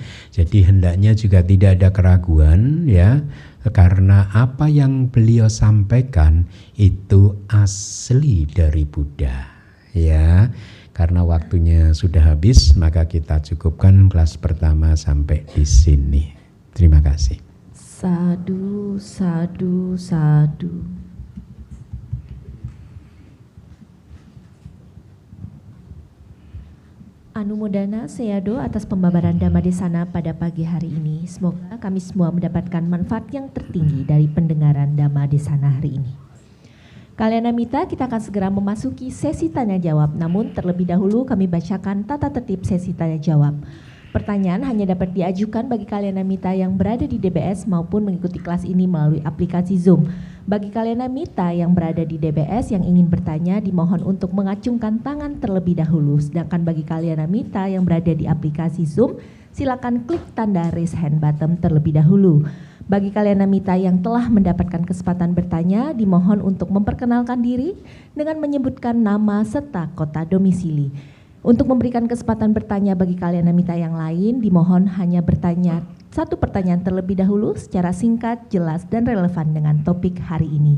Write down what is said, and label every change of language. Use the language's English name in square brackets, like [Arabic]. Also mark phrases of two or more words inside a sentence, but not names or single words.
[Indonesian] Jadi hendaknya juga tidak ada keraguan, ya, karena apa yang beliau sampaikan itu asli dari Buddha, ya. Karena waktunya sudah habis, maka kita cukupkan kelas pertama sampai di sini. Terima kasih. [Pali] Sadu, sadu, sadu. [Indonesian] Anumodana Seyado atas pembabaran Dhamma Desana pada pagi hari ini. Semoga kami semua mendapatkan manfaat yang tertinggi dari pendengaran Dhamma Desana hari ini. Kalian Amita, kita akan segera memasuki sesi tanya jawab. Namun terlebih dahulu kami bacakan tata tertib sesi tanya jawab. Pertanyaan hanya dapat diajukan bagi kalian Amita yang berada di DBS maupun mengikuti kelas ini melalui aplikasi Zoom. Bagi kalian Amita yang berada di DBS yang ingin bertanya, dimohon untuk mengacungkan tangan terlebih dahulu. Sedangkan bagi kalian Amita yang berada di aplikasi Zoom, silakan klik tanda [English] raise hand button [Indonesian] terlebih dahulu. Bagi kalian Amita yang telah mendapatkan kesempatan bertanya, dimohon untuk memperkenalkan diri dengan menyebutkan nama serta kota domisili. Untuk memberikan kesempatan bertanya bagi kalian Amita yang lain, dimohon hanya bertanya satu pertanyaan terlebih dahulu secara singkat, jelas, dan relevan dengan topik hari ini.